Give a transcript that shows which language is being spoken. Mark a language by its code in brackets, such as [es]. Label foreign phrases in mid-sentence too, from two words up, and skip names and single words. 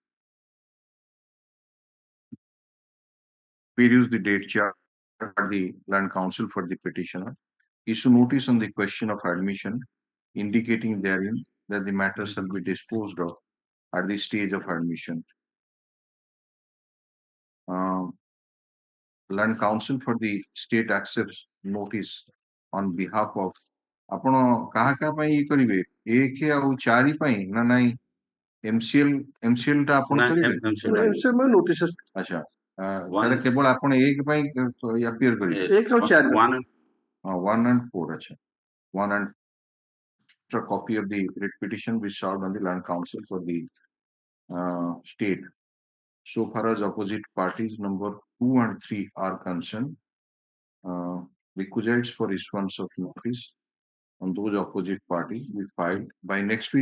[en] Peruse the date chart at the Land Counsel for the petitioner, issue notice on the question of admission, indicating therein that the matter shall be disposed of at the stage of admission. Land Counsel for the state accepts notice on behalf of [or] ଆପଣ କାହା କାହା ପାଇଁ ଇଏ କରିବେ 1 ଆଉ 4 ପାଇଁ ନା ନାଇଁ MCL ଟା ଆପଣ କରିବେ ନୋଟିସ ଆଚ୍ଛା ତାହେଲେ କେବଳ ଆପଣ 1 ପାଇଁ appear କରିବେ 1 ଆଉ 4 [en] 1 and 4 ଆଚ୍ଛା 1 and a copy of the writ petition be served on the Land Counsel for the state. So far as opposite parties number 2 and 3 are concerned, requisites for issuance of notice on those opposite parties we filed by next week.